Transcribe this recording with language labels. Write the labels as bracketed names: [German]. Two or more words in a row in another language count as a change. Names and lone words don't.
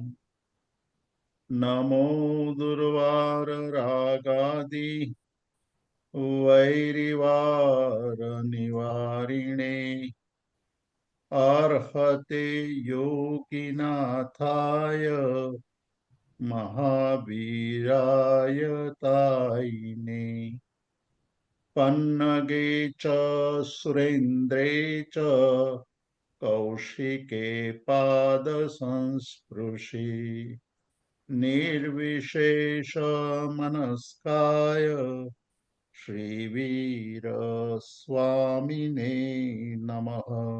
[Sanskrit] નમો દુર્વાર રાગાદિ વૈરિવાર નિવારિણે અર્હતે યોગિનાથાય મહાવીરાય તાયિને पन्नगे च सुरेन्द्रे च कौशिके पादसंस्पृशि निर्विशेषमनस्काय श्रीवीरस्वामिने नमः।